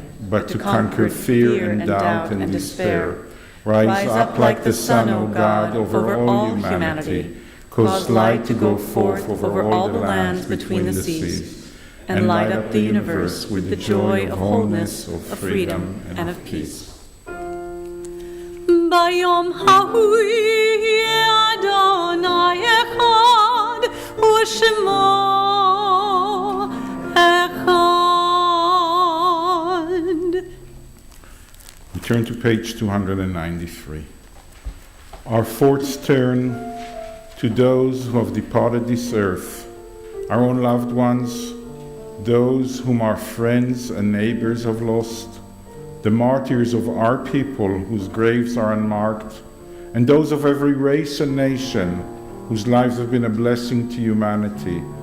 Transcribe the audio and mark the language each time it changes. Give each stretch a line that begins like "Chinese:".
English: but to conquer fear and doubt and despair. Rise up like the sun, O God, over all humanity. Cause light to go forth over all the lands between the seas, and light up the universe with the joy of wholeness, of freedom, and of peace.
Hebrew: ביום ההוא יהיה אדוני אחד ושמו אחד.
English: We turn to page 293. Our thoughts turn to those who have departed this earth, our own loved ones, those whom our friends and neighbors have lost, the martyrs of our people whose graves are unmarked, and those of every race and nation whose lives have been a blessing to humanity.